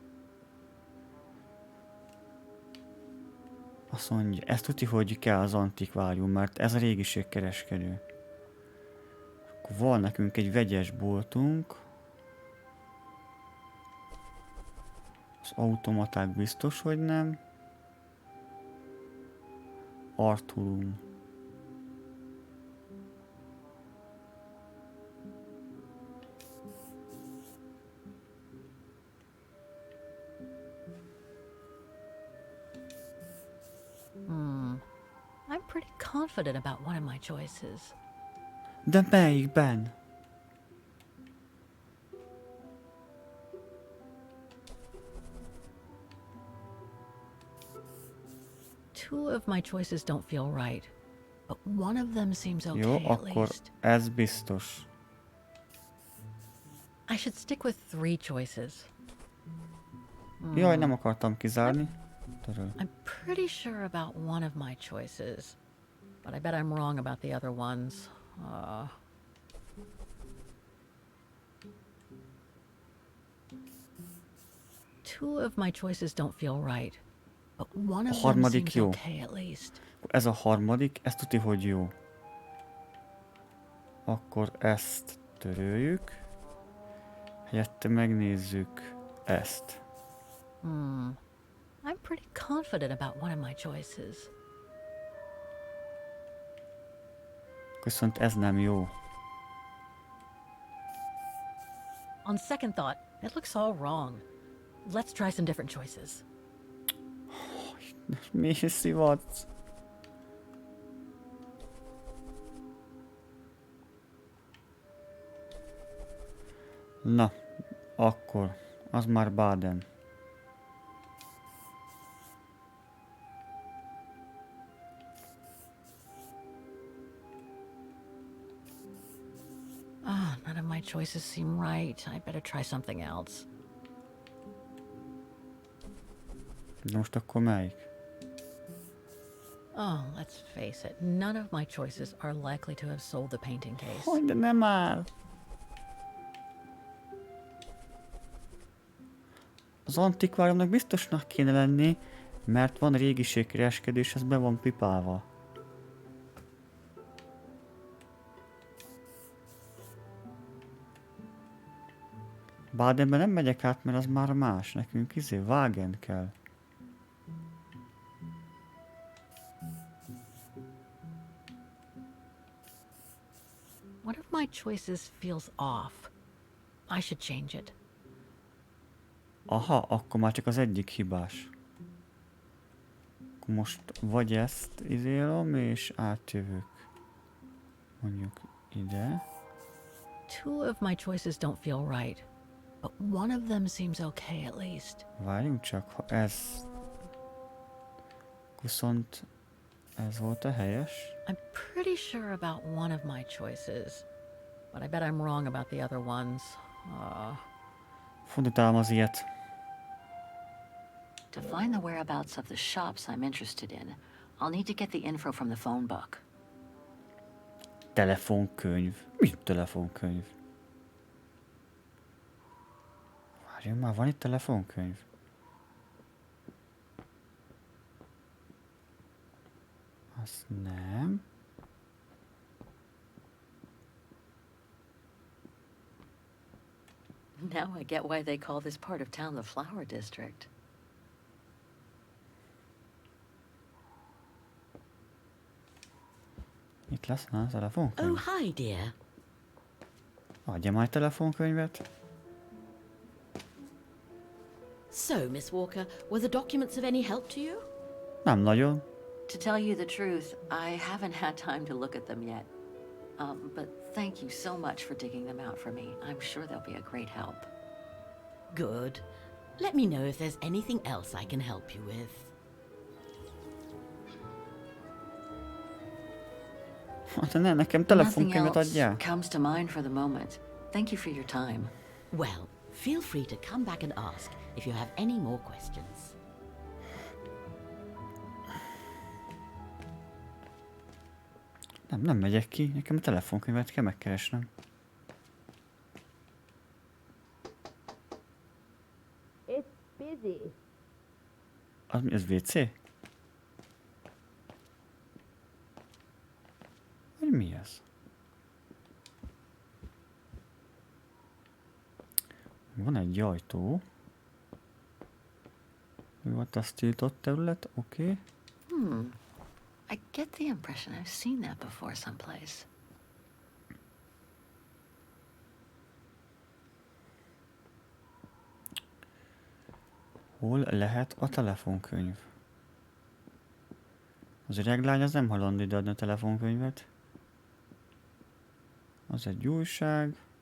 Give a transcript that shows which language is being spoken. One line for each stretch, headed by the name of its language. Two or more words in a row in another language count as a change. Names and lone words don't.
Hungarian: Azt mondja, ezt tudja, hogy kell az antikvárium, mert ez a régiségkereskedő. Akkor van nekünk egy vegyes boltunk. Az automaták biztos, hogy nem. Artulum.
English: I'm pretty confident about one of my choices.
Hungarian: De melyikben?
English: Two of my choices don't feel right, but one of them seems okay.
Hungarian: Jó,
English: at
Hungarian: akkor
English: least.
Hungarian: ez biztos.
English: I should stick with 3 choices.
Hungarian: Jaj, nem akartam kizárni. Töröl.
English: I'm pretty sure about one of my choices, but I bet I'm wrong about the other ones. Two of my choices don't feel right, but one of them seems
Hungarian: jó.
English: okay at least.
Hungarian: Ez a harmadik, ez tuti, hogy jó. Akkor ezt töröljük. Helyette megnézzük ezt.
English: I'm pretty confident about one of my choices.
Hungarian: Viszont ez nem jó.
English: On second thought, it looks all wrong. Let's try some different choices.
Hungarian: Mi szivatsz? Na, akkor az már Baden.
English: None of my choices seem right. I better try something else.
Hungarian: De most akkor melyik?
English: Oh, let's face it. None of my choices are likely to have sold the painting case.
Hungarian: Hogy de nem áll. Az antikváriumnak biztosnak kéne lenni, mert van régiségkereskedés, ez be van pipálva. Badenben nem megyek át, mert az már más. Nekünk Wagen kell.
English: One of my choices feels off. I should change it.
Hungarian: Aha, akkor már csak az egyik hibás. Akkor most vagy ezt izélom, és átjövök. Mondjuk ide.
English: Two of my choices don't feel right, but one of them seems okay at least.
Hungarian: Várjunk csak, ha ez... Viszont ez volt a helyes.
English: I'm pretty sure about one of my choices, but I bet I'm wrong about the other ones.
Hungarian: Fordítálom az ilyet.
English: To find the whereabouts of the shops I'm interested in, I'll need to get the info from the phone book.
Hungarian: Telefonkönyv. Mi telefonkönyv? Várjunk már, van itt telefonkönyv? Az nem.
English: Now I get why they call this part of town the Flower District.
Hungarian: Itt lesz a telefonkönyv?
English: Oh, hi, dear.
Hungarian: Adja már telefonkönyvet.
English: So, Miss Walker, were the documents of any help to you?
Hungarian: Nem nagyon.
English: To tell you the truth, I haven't had time to look at them yet. But thank you so much for digging them out for me. I'm sure they'll be a great help. Good. Let me know if there's anything else I can help you with.
Hungarian: Hát ne, nekem
English: Nothing
Hungarian: telefonkönyvet
English: else
Hungarian: adjál.
English: comes to mind for the moment. Thank you for your time. Well, feel free to come back and ask if you have any more questions.
Hungarian: Nem megyek ki, nekem a telefonkönyvet kell megkeresnem.
English: It's busy.
Hungarian: Az mi, ez WC? Vagy mi ez? Van egy ajtó. Mi volt az tiltott terület? Oké.
English: I get the impression I've seen that before someplace.
Hungarian: Hol lehet a telefonkönyv? Az öreg lány az nem hajlandó ideadni a telefonkönyvet. Az egy újság.